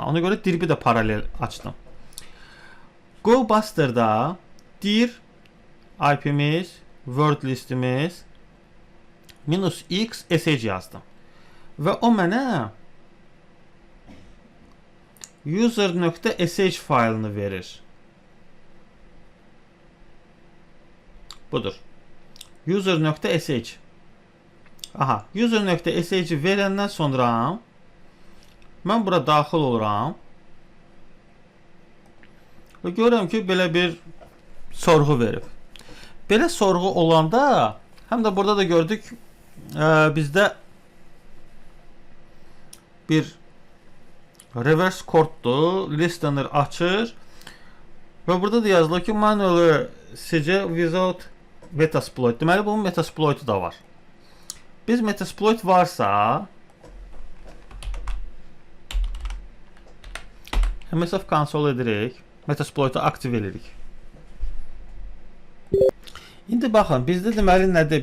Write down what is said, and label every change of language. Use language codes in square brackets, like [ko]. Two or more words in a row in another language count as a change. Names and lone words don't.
[az] Ona görə Diribi də paralel açdım. GoBuster'da dir IP-miz, [en] word listimiz [az] -x sh yazdım. Və o mənə user.sh faylını verir. Budur. User.sh. User.sh verəndən sonra mən bura daxil oluram. Və görürəm ki, belə bir sorğu verib. Belə sorğu olanda, həm də burada da gördük, bizdə bir [en] reverse code'dur, [az] listener açır və burada da yazılır ki, [en] manually CG without metasploit. [az] Deməli, bunun metasploit'u da var. Biz metasploit varsa MSF konsol edirik, metasploit'u aktiv edirik. İndi baxın, bizdə deməli nədir?